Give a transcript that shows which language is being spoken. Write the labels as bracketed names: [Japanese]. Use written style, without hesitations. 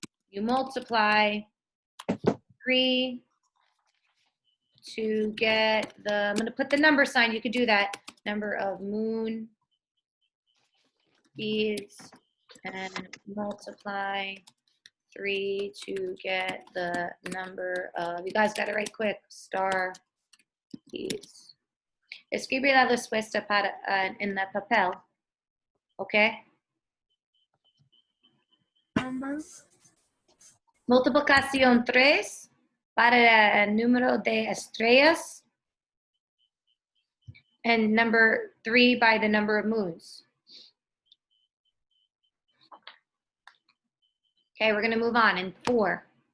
[English] You multiply 3 to get the, I'm going to put the number sign. You could do that. Number of moon beads and multiply 3 to get the number of, you guys got to write quick, star beads. [Spanish] Escribe la respuesta para, en la papel. [English] Okay? Numbers. [Spanish] Multiplicación 3 para el número de estrellas. [English] And number 3 by the number of moons. Okay, we're going to move on in 4.